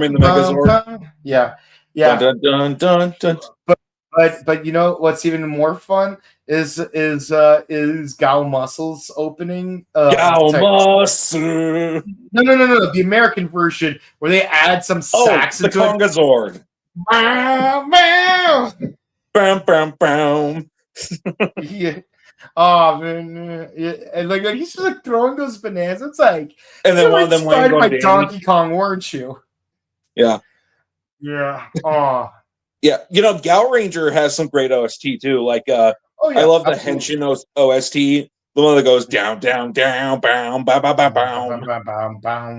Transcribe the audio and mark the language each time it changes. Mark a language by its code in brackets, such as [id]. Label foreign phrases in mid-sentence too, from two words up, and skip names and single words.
[en] the Megazord. Yeah. Dun, dun, dun, dun. But you know what's even more fun is Gal Muscle's opening. Gal Muscle. No, the American version where they add some sax into the Kongazord. Bam, bam, bam. Yeah. Oh man, yeah. And like he's just like throwing those bananas. It's like, and then one of them inspired by Donkey Kong, weren't you? Yeah. Yeah. Oh. Yeah, you know, Gal Ranger has some great OST too. Like, I love the Henshin OST, the one that goes down, down, down, bound, bow, bow, bow, bow.